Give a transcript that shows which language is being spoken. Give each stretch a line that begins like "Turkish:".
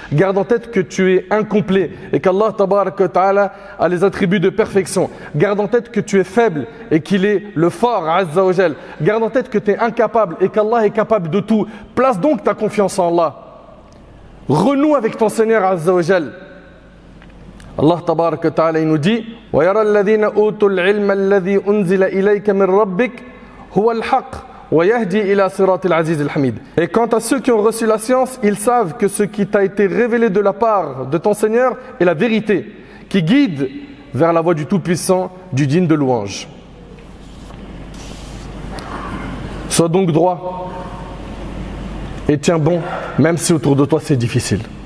French: Garde en tête que tu es incomplet et qu'Allah tabarak wa ta'ala a les attributs de perfection. Garde en tête que tu es faible et qu'il est le fort, azza wa jal. Garde en tête que tu es incapable et qu'Allah est capable de tout. Place donc ta confiance en Allah. Renoue avec ton Seigneur azza wa jal.
Arabic: Allah tabarak wa ta'ala
French: il nous dit
Arabic: وَيَرَى الَّذِينَ أُوتُوا الْعِلْمَ الَّذِي أُنزِلَ إِلَيْكَ مِنْ رَبِّكَ هُوَ الْحَقُّ وَيَهْدِي إِلَى صِرَاطِ الْعَزِيزِ الْحَمِيدِ.
French: Et quant à ceux qui ont reçu la science, ils savent que ce qui t'a été révélé de la part de ton Seigneur est la vérité, qui guide vers la voie du Tout-Puissant, du digne de louange. Sois donc droit et tiens bon, même si autour de toi c'est difficile.